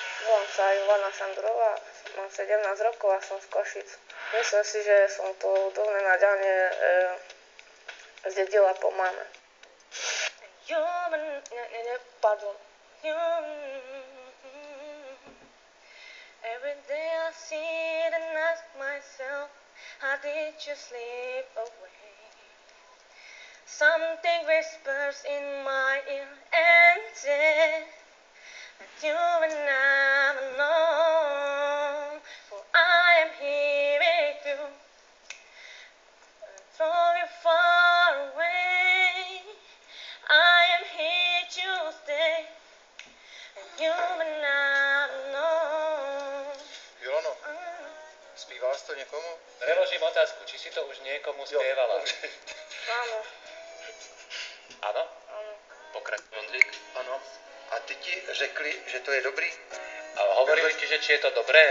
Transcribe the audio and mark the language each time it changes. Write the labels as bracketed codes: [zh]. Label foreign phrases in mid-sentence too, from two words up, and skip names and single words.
[sk] volám sa Ivana Šandrová, mám 17 rokov a som z Košic. Myslím si, že som to dlhé nadanie zdedila po mame. Pardon. [en] Every day I sit and ask myself, how did you slip away? Something whispers in my ear and says that you were not alone, for I am here with you, though you're far away. I am here to stay, and you were not alone. [cs] Ilano, zpíváš to někomu? [sk] Preložím otázku, či si to už niekomu spievala? Áno, Áno? áno. Pokračuj, Ondrík. [cs] Ano. A ty ti řekli, že to je dobrý? [sk] A hovorili ti, že či je to dobré?